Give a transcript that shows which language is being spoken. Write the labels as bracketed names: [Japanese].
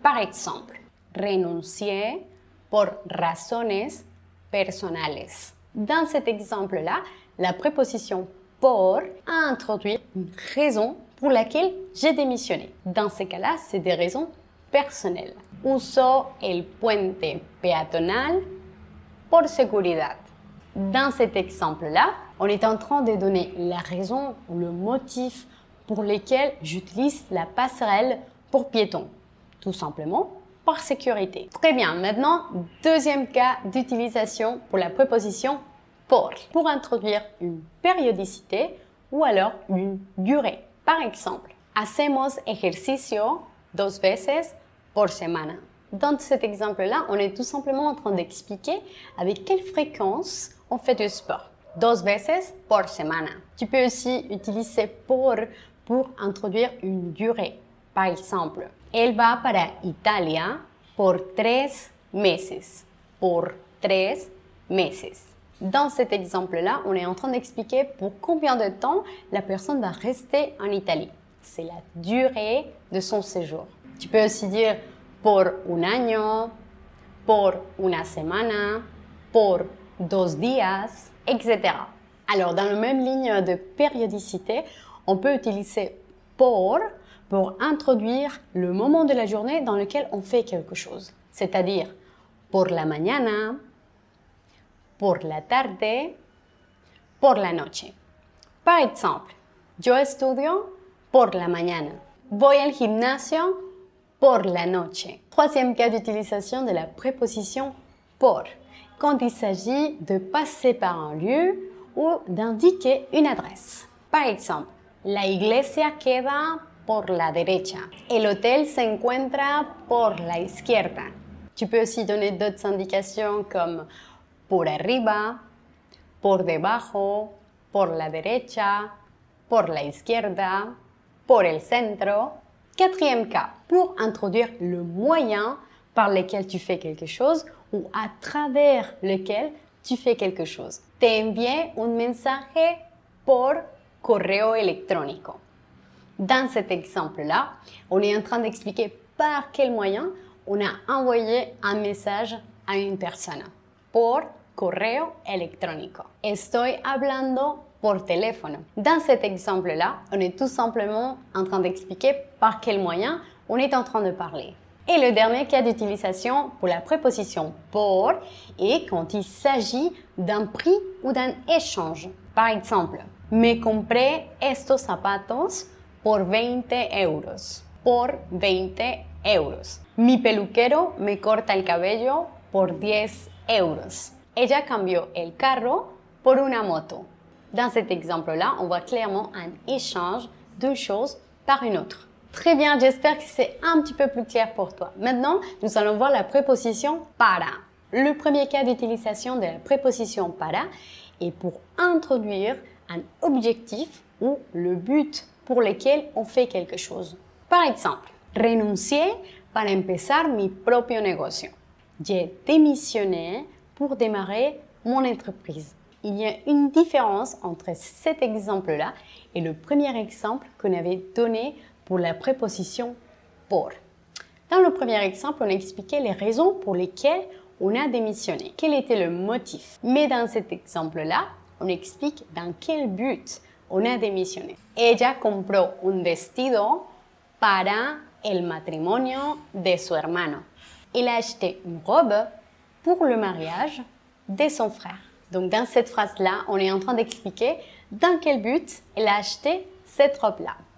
[French] Par exemple, [Spanish] renuncié por razones personales. [French] Dans cet exemple-là, la préposition por introduit une raison pour laquelle j'ai démissionné. Dans ces cas-là, c'est des raisons personnelles. [Spanish] Uso el puente peatonal por seguridad. [French] Dans cet exemple-là, on est en train de donner la raison ou le motif pour lequel j'utilise la passerelle pour piétons. Tout simplement par sécurité. Très bien, maintenant, deuxième cas d'utilisation pour la préposition por. Pour introduire une périodicité ou alors une durée. Par exemple, [Spanish] hacemos ejercicio 2 veces por semana. [French] Dans cet exemple-là, on est tout simplement en train d'expliquer avec quelle fréquence on fait du sport. [Spanish] 2 veces por semana. [French] Tu peux aussi utiliser por pour introduire une durée. Par exemple, [Spanish] él va para Italia por 3 meses. Por 3 meses. [French] Dans cet exemple-là, on est en train d'expliquer pour combien de temps la personne va rester en Italie. C'est la durée de son séjour. Tu peux aussi dire [Spanish] por un año, por una semana, por 2 días, [French] etc. Alors, dans la même ligne de périodicité, on peut utiliser por pour introduire le moment de la journée dans lequel on fait quelque chose. C'est-à-dire, [Spanish] por la mañana, por la tarde, por la noche. [French] Par exemple, [Spanish] yo estudio por la mañana. Voy al gimnasio por la noche. [French] Troisième cas d'utilisation de la préposition por, quand il s'agit de passer par un lieu ou d'indiquer une adresse. Par exemple, [Spanish] la iglesia queda por la derecha. El hotel se encuentra por la izquierda. [French] Tu peux aussi donner d'autres indications comme [Spanish] por arriba, por debajo, por la derecha, por la izquierda, por el centro. [French] Quatrième cas, pour introduire le moyen par lequel tu fais quelque chose ou à travers lequel tu fais quelque chose. [Spanish] Te envié un mensaje por correo electrónico. [French] Dans cet exemple-là, on est en train d'expliquer par quel moyen on a envoyé un message à une personne. [Spanish] Por correo electrónico. Estoy hablando por teléfono. [French] Dans cet exemple-là, on est tout simplement en train d'expliquer par quel moyen on est en train de parler. Et le dernier cas d'utilisation pour la préposition por est quand il s'agit d'un prix ou d'un échange. Par exemple, [Spanish] me compré estos zapatos por 20 euros. Por 20 euros. Mi peluquero me corta el cabello por 10 euros. Ella cambió el carro por una moto. [French] Dans cet exemple-là, on voit clairement un échange de choses par une autre. Très bien, j'espère que c'est un petit peu plus clair pour toi. Maintenant, nous allons voir la préposition para. Le premier cas d'utilisation de la préposition para est pour introduire un objectif ou le but pour lequel on fait quelque chose. Par exemple, [Spanish] renuncié para empezar mi propio negocio. [French] J'ai démissionné pour démarrer mon entreprise. Il y a une différence entre cet exemple-là et le premier exemple qu'on avait donné pour la préposition por. Dans le premier exemple, on expliquait les raisons pour lesquelles on a démissionné. Quel était le motif? Mais dans cet exemple-là, on explique dans quel but on a démissionné. [Spanish] Ella compró un vestido para el matrimonio de su hermano. [French] Elle a acheté une robe pour le mariage de son frère. Donc dans cette phrase-là, on est en train d'expliquer dans quel but elle a acheté cette robe-là.